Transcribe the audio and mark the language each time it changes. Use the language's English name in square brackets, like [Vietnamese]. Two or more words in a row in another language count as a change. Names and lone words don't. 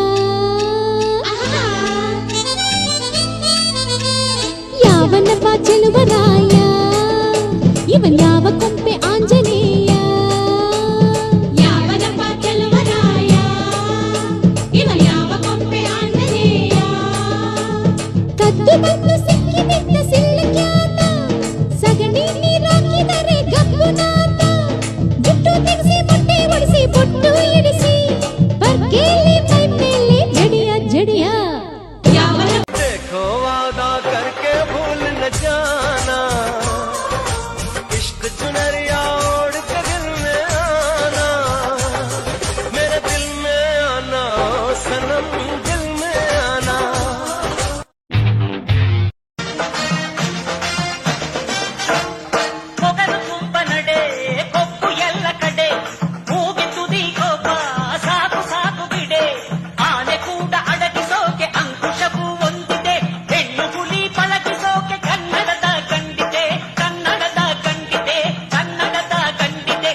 [Kannada] ಯಾವನವ್ವ ಚೆಲುವರಾಯ, ಇವನ್ ಯಾವ ಕೊಂಪೆ ಆಂಜನೇಯ, ಯಾವನವ್ವ ಚೆಲುವರಾಯ, ಇವನ್ ಯಾವ ಕೊಂಪೆ ಆಂಜನೇಯ. ಕದ್ದು ಬಂದು ಸಿಕ್ಕಿಬಿದ್ದ ಸಿಲ್ಲಕ್ಯಾತ, ಸಗಣಿ ನೀರಾಕಿದರೆ ಗಬ್ಬುನಾತ, ಜುಟ್ಟು ತೆಗೆಸಿ ಮೊಟ್ಟೆ ಒಡಿಸಿ ಬೊಟ್ಟು ಇಡಿಸಿ, ಬರ್ಗೇಲಿ ಮೈ ಮೇಲೆ ಜಡಿಯ ಜಡಿಯ. [Hindi] देखो वादा करके भूल न जाना, इश्क चुनरिया ओढ़ के दिल में आना, मेरे दिल में आना सनम, दिल में आना. [Kannada] ಮೊಗರು ತುಂಬ ನಡೆ ಕೊಪ್ಪು ಎಲ್ಲ ಕಡೆ, ಮೂಗಿ ತುದಿ ಕೋಪ ಸಾಕು ಸಾಕು ಬಿಡೆ, ಆನೆ ಕೂಡ ಅಡಗಿಸೋಕೆ ಅಂಕುಶವೂ ಒಂದಿದೆ, ಹೆಣ್ಣು ಹುಲಿ ಪಳಗಿಸೋಕೆ ಕನ್ನಡದ ಕಂಡಿದೆ, ಕನ್ನಡದ ಕಂಡಿದೆ, ಕನ್ನಡದ ಕಂಡಿದೆ.